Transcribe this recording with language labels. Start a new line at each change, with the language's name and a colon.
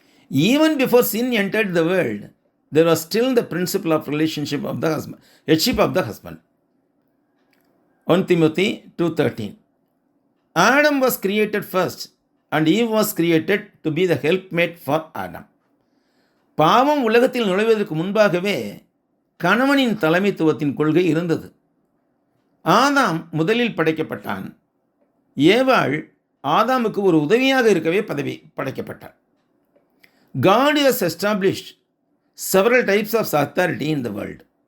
English: Even before sin entered the world, there was still the principle of relationship of the husband, headship of the husband. 1 Timothy 2:13. Adam was created first, and Eve was created to be the helpmate for Adam.
Tamil: பாவம் உலகத்தில் நுழைவதற்கு முன்பாகவே கணவனின் தலைமைத்துவத்தின் கொள்கை இருந்தது. ஆதாம் முதலில் படைக்கப்பட்டான். ஏவாள் ஆதாமுக்கு ஒரு உதவியாக இருக்கவே படைக்கப்பட்டார்.
English: God has established several types of authority in the world.